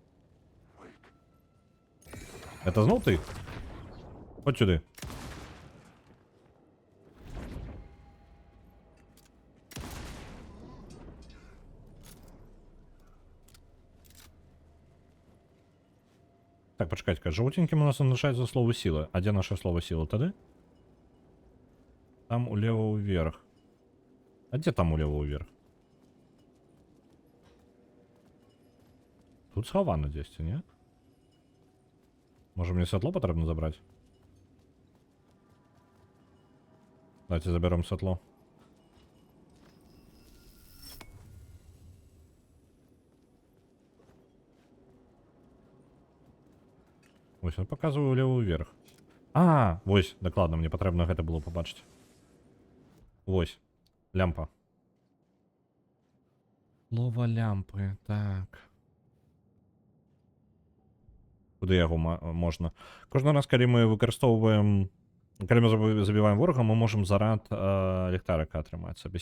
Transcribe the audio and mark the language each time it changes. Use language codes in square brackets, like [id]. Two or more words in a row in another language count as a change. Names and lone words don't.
[be] Это зноў ты? Хоць сюды. Так, пачакайце, жоўтенькім у нас означаецца слово сила. А дзе наше слово сила тады? Там улево ўверх. А дзе там улево ўверх? Тут схавана дзесьці, не? Можа мне святло патрэбна забраць? [ru] Давайте заберем святло. [be] Вось, [ru] я показываю левую вверх. [be] Вось, дакладна, мне патрэбна гэта было пабачыць. Вось, лямпа. Лова лямпы, так. Куды яго можна? Кожны раз, калі мы выкарыстоўваем... Калі мы забіваем ворага, мы можам зарад ліхтарыка атрымаць сабе.